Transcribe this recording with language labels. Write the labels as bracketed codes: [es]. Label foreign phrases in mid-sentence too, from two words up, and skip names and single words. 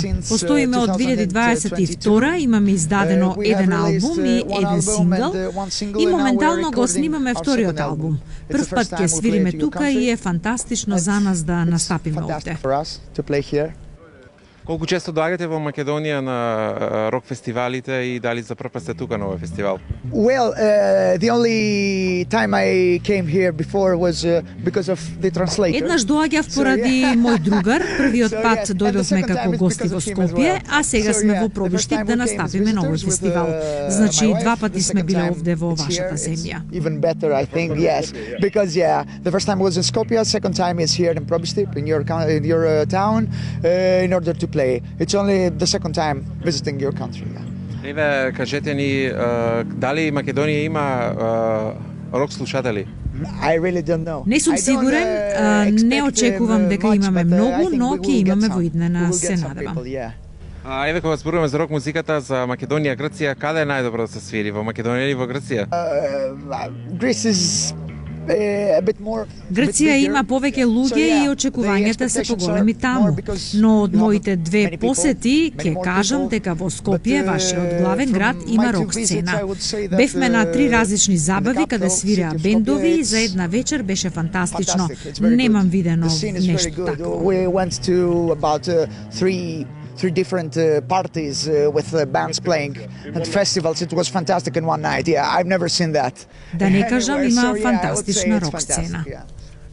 [mk] Постоиме од 2022, имаме издадено еден албум и еден сингл и моментално го снимаме вториот албум. Прв пат ќе свириме тука и е фантастично за нас да настапиме овде. Колку често доаѓате во Македонија на рок фестивалите и дали за прв пат сте тука на овој фестивал? [en] The only time I came here before was because of the translator. [mk] Еднаш доаѓав поради мој другар, првиот пат дојдовме како гости во Скопје, а сега сме во пробиштик да настапиме на овој фестивал. Значи два пати сме биле овде во вашата земја. [en] Even better, I think, yes, because the first time was in Skopje, second time is here in Probistik, in your town, in order to play. It's only the second time visiting your country. [mk] Еве, кажете ни, дали Македонија има рок слушатели? [en] I really don't know. [mk] Не сум сигурен, не очекувам дека имаме многу, но ќе имаме во иднина, се надевам. Еве, кога зборуваме за рок музиката, за Македонија, Грција, каде е најдобро да се свири, во Македонија или во Грција? [en] Greece is [mk] Грција има повеќе луѓе и очекувањата се поголеми таму, но од моите две посети ќе кажам дека во Скопје, вашиот главен град, има рок сцена. Бевме на 3 различни забави каде свиреа бендови и за една вечер беше фантастично. Немам видено нешто такво. [en] Three different parties with bands playing and festivals. It was fantastic in one night. Yeah, I've never seen that. [mk] Да не кажам, има фантастична рок сцена.